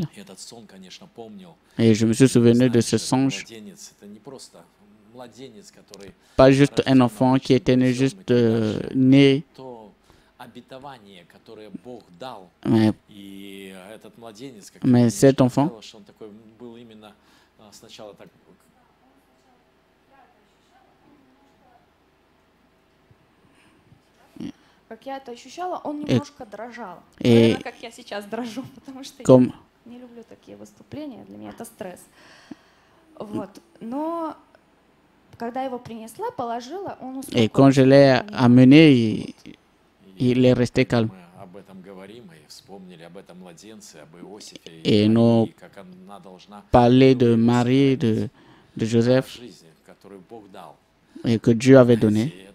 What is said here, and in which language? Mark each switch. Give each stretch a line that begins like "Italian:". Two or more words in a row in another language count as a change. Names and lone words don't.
French: Et je me suis souvenu de ce songe. Pas juste un enfant qui était né juste né, mais cet enfant,
Russian: как я это ощущала, он немножко дрожал.
French: Et
Russian: Наверное, как я сейчас дрожу, потому что
French: comme,
Russian: я не люблю такие выступления, для меня это стресс. Вот. Но когда его принесла, положила, он успокоился.
French: et quand je l'ai amené, il est resté calme. Et nous parlé de Marie, de Joseph, et que Dieu avait donné.